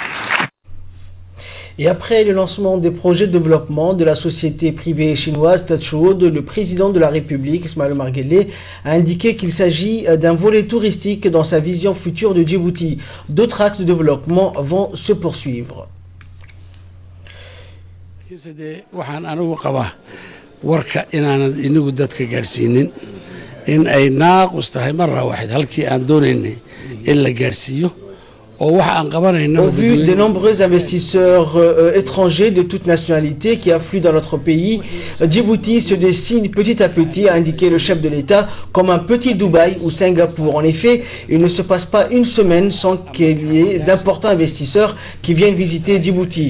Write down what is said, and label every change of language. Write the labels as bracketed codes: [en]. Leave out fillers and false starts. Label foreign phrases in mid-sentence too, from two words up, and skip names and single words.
[fr] Et après le lancement des projets de développement de la société privée chinoise Touch Road, le président de la République, Ismaël Omar Guelleh, a indiqué qu'il s'agit d'un volet touristique dans sa vision future de Djibouti. D'autres axes de développement vont se poursuivre. [so] warka inaanan inagu dadka gaarsiinin in ay naaqus tahay marra waaxid halkii aan doonaynay in la gaarsiiyo [fr] Au vu des nombreux investisseurs étrangers de toute nationalité qui affluent dans notre pays, Djibouti se dessine petit à petit, a indiqué le chef de l'État, comme un petit Dubaï ou Singapour. En effet, il ne se passe pas une semaine sans qu'il y ait d'importants investisseurs qui viennent visiter Djibouti.